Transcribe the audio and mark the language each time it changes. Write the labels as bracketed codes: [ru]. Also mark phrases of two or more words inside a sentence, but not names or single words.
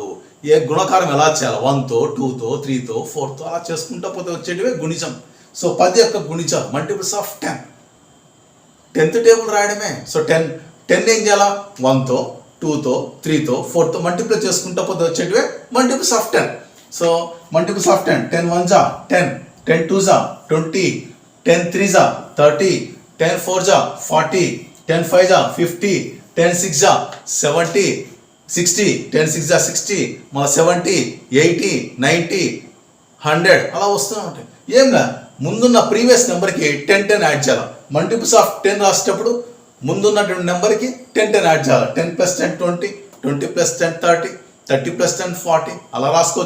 [te] ఏ గుణకారం ఎలా చేయాలి, 1తో 2తో 3తో 4తో అలా చేసుకుంటూ పోతే వచ్చేటివే గుణిజం. సో 10 యొక్క గుణిజాలు [en] multiples of 10. [te] 10th టేబుల్ రాయడమే. సో 10 ఏం చేయాలా, 1తో 2తో 3తో 4తో మల్టిప్లై చేసుకుంటూ పోతే వచ్చేటివే [en] multiples of 10. so multiples of 10, 10 1s are 10, 10 2s are 20, 10 3s are 30, 10 4s are 40, 10 5s are 50, 10 6s are 70, 60, 10 6s are 60, [te] మళ్ళీ 70 80 90 100 అలా వస్తూ ఉంటాయి. ఏంగా ముందున్న [en] previous number [te] 10 యాడ్ చేయాలి. [en] multiples of 10 [te] రాసేటప్పుడు ముందున్నటువంటి నెంబర్కి 10 యాడ్ చేయాలి. 10 + 10 20, 20 + 10 30, 30 + 10 40 అలా రాసుకోవచ్చు.